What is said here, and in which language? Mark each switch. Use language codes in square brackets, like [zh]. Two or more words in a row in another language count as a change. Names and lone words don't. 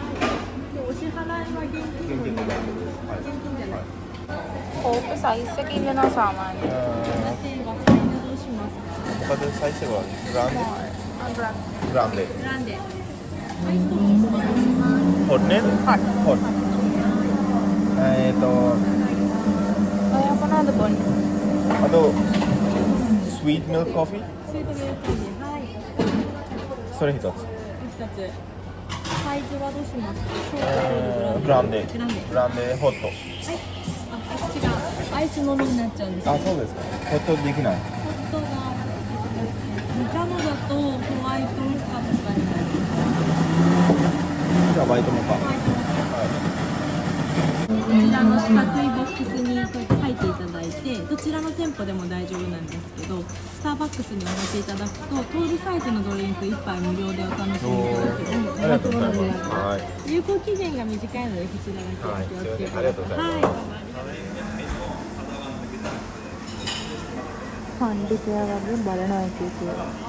[si] කෝප සයිස් එක ඉන්නවා සාමාන්‍යයෙන්. මොකද සයිස් එක වගේ? ග්‍රාන්ඩේ. ග්‍රාන්ඩේ. හොට් නේද? හොට්. ඔයා මොනවද බොන්නේ? [en] Sweet milk coffee? [ja] スイートミルクコーヒー、はい。それ一つ。一つ。サイズはどうしますか？ショートグランデ。グランデ。グランデホット。はい。あ、違う。アイスのみになっちゃうんです。あ、そうですか。ホットできない。ホットがジャムだとホワイトモカとかになります。じゃあバイトもか。こちらの四角いボックスにこうやって書いていただいて、どちらの店舗でも大丈夫なんですけど、スターバックスにお持ちいただくと、トールサイズのドリンク1杯無料でお楽しみいただける。ありがとうございます。はい。有効期限が短いので、こちらだけお気をつけください。ありがとうございます。はい。 [si] පණ්ඩිතයා වගේ බලනවා එකේ කියලා.